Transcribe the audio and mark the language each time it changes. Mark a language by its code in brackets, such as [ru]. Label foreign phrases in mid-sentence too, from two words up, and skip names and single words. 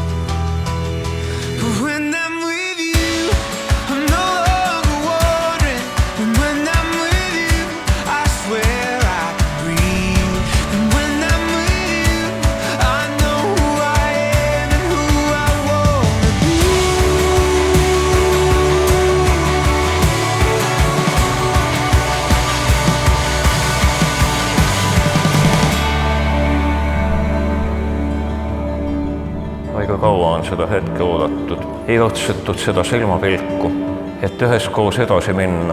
[en] But when I'm with you, I'm no longer wandering. And when I'm with you, I swear I can breathe. And when I'm with you, I know who I am and who I wanna be. [et] Aega kaua on seda hetke oodatud, igatsetud seda silmapilku, et üheskoos edasi minna.